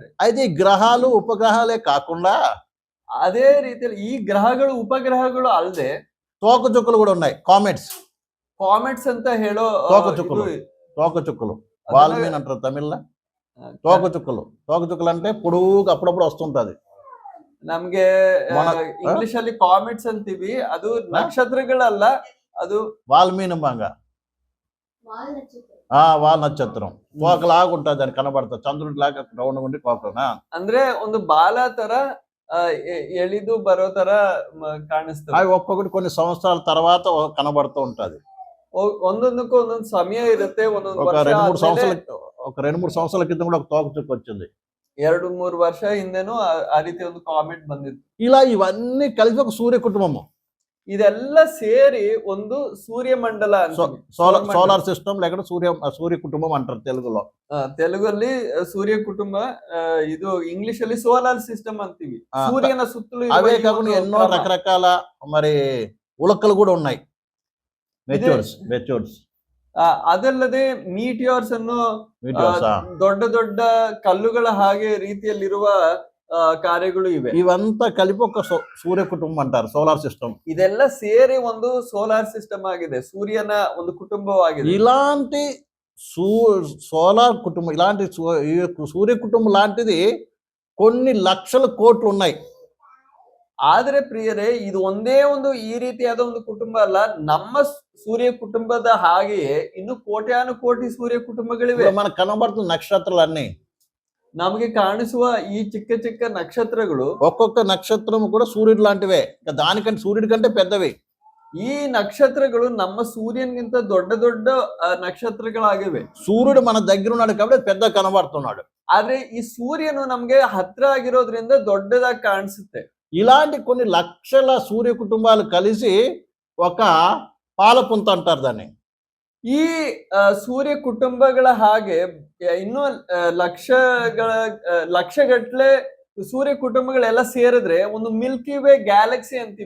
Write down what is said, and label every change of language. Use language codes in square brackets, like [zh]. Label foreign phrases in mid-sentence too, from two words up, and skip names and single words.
[te] అయితే ఈ గ్రహాలు ఉపగ్రహాలే కాకుండా [kn] ಅದೇ ರೀತಿಯಲ್ಲಿ ಈ ಗ್ರಹಗಳು ಉಪಗ್ರಹಗಳು ಅಲ್ಲದೆ [te] తోకచుక్కలు కూడా ఉన్నాయి. [kn] ಕಾಮೆಟ್ಸ್ ಅಂತ ಹೇಳೋ [te] తోకచుక్కలు వాల్మీన్ అంటారు తమిళ్లో. తోకచుక్కలు అంటే పొడుగుగా అప్పుడప్పుడు వస్తుంటది. [kn] ನಮ್ಗೆ ಇಂಗ್ಲಿಷ್ ಅಲ್ಲಿ ಕಾಮೆಟ್ಸ್ ಅಂತೀವಿ, ಅದು ನಕ್ಷತ್ರಗಳಲ್ಲ, ಅದು [te] వాల్మీన్ బాంగ వాల్ నక్షత్రం తోకలాగా ఉంటుంది, దాన్ని కనబడుతుంది. చంద్రుడి లాగా రౌండ్ ఉండి తోకనా [kn] ಅಂದ್ರೆ ಒಂದು ಬಾಲ ತರ ಎಳಿದು ಬರೋ ತರ ಕಾಣಿಸ್ತದೆ. [te] అవి ఒక్కొక్కటి కొన్ని సంవత్సరాల తర్వాత కనబడుతూ ఉంటది. [kn] ಒಂದೊಂದಕ್ಕೂ ಒಂದೊಂದು ಸಮಯ ಇರುತ್ತೆ. ಒಂದೊಂದು [te] ఒక 2-3 సంవత్సరాల క్రితం కూడా ఒక తోకచుక్క వచ్చింది. [kn] 2-3 ವರ್ಷ ಹಿಂದೆನೂ ಆ ರೀತಿ ಒಂದು ಕಾಮೆಂಟ್ ಬಂದಿತ್ತು. [te] ఇలా ఇవన్నీ కలిసి ఒక సూర్య కుటుంబము. [kn] ಇದೆಲ್ಲ ಸೇರಿ ಒಂದು ಸೂರ್ಯಮಂಡಲ, [en] solar system [te] లేకపోతే సూర్య కుటుంబం అంటారు తెలుగులో. [kn] తెలుగుಲ್ಲಿ ಸೂರ್ಯ ಕುಟುಂಬ, ಇದು ಇಂಗ್ಲಿಷ್ ಅಲ್ಲಿ [en] solar system [kn] ಅಂತೀವಿ. ಸೂರ್ಯನ ಸುತ್ತಲೂ [te] అవే కాకుండా ఎన్నో రకరకాల మరి ఉలకలు కూడా ఉన్నాయి. మెచ్యూర్స్ [kn] ಅದಲ್ಲದೆ ಮೀಟಿಯಾರ್ಸ್ ಅನ್ನು ದೊಡ್ಡ ದೊಡ್ಡ ಕಲ್ಲುಗಳ ಹಾಗೆ ರೀತಿಯಲ್ಲಿರುವ ಕಾರ್ಯಗಳು ಇವೆ. [te] ఇవంతా కలిపి ఒక సూర్య కుటుంబం అంటారు, [en] solar system. [kn] ಇದೆಲ್ಲ ಸೇರಿ ಒಂದು [en] solar system [kn] ಆಗಿದೆ, ಸೂರ್ಯನ ಒಂದು ಕುಟುಂಬವಾಗಿದೆ. [te] ఇలాంటి సోలార్ కుటుంబం, ఇలాంటి సూర్య కుటుంబం లాంటిది కొన్ని లక్షల కోట్లు ఉన్నాయి. [kn] ಆದ್ರೆ ಪ್ರಿಯರೇ, ಇದು ಒಂದೇ ಒಂದು ಈ ರೀತಿಯಾದ ಒಂದು ಕುಟುಂಬ ಅಲ್ಲ. ನಮ್ಮ ಸೂರ್ಯ ಕುಟುಂಬದ ಹಾಗೆಯೇ ಇನ್ನು ಕೋಟ್ಯಾನು ಕೋಟಿ ಸೂರ್ಯ ಕುಟುಂಬಗಳಿವೆ. [te] మనకు కనబడుతున్న నక్షత్రాలన్నీ, [kn] ನಮಗೆ ಕಾಣಿಸುವ ಈ ಚಿಕ್ಕ ಚಿಕ್ಕ ನಕ್ಷತ್ರಗಳು, [te] ఒక్కొక్క నక్షత్రం కూడా సూర్యుడు లాంటివే, దానికంటే సూర్యుడి కంటే పెద్దవి. [kn] ಈ ನಕ್ಷತ್ರಗಳು ನಮ್ಮ ಸೂರ್ಯನ್ಗಿಂತ ದೊಡ್ಡ ದೊಡ್ಡ ನಕ್ಷತ್ರಗಳಾಗಿವೆ. [te] సూర్యుడు మన దగ్గర ఉన్నాడు కాబట్టి పెద్ద కనబడుతున్నాడు. [kn] ಆದ್ರೆ ಈ ಸೂರ್ಯನು ನಮ್ಗೆ ಹತ್ರ ಆಗಿರೋದ್ರಿಂದ ದೊಡ್ಡದಾಗಿ ಕಾಣಿಸುತ್ತೆ. [te] ఇలాంటి కొన్ని లక్షల సూర్య కుటుంబాలు కలిసి ఒక పాలపుంత అంటారు దాన్ని. [kn] ಈ ಸೂರ್ಯ ಕುಟುಂಬಗಳ ಹಾಗೆ ಇನ್ನೂ ಲಕ್ಷಗಟ್ಲೆ ಸೂರ್ಯ ಕುಟುಂಬಗಳೆಲ್ಲ ಸೇರಿದ್ರೆ ಒಂದು [en] milky way galaxy [kn] ಅಂತೀವಿ.